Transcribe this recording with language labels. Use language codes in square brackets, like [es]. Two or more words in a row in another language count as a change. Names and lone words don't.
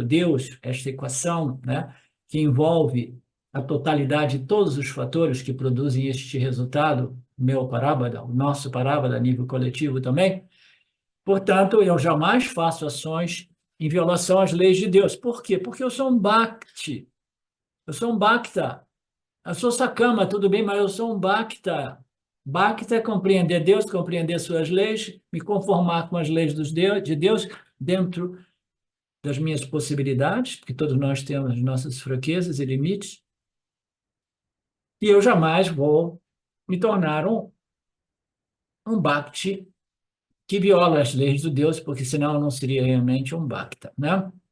[pt] Deus, esta equação, né, que envolve a totalidade de todos os fatores que produzem este resultado, meu parábada, o nosso parábada a nível coletivo também. Portanto, eu jamais faço ações em violação às leis de Deus. Por quê? Porque eu sou um bhakti, eu sou um bhakta. Eu sou Sakama, tudo bem, mas eu sou um Bhakta. Bhakta é compreender Deus, compreender suas leis, me conformar com as leis de Deus dentro das minhas possibilidades, porque todos nós temos nossas fraquezas e limites, e eu jamais vou me tornar um Bhakti que viola as leis de Deus, porque senão não seria realmente um bhakta, né?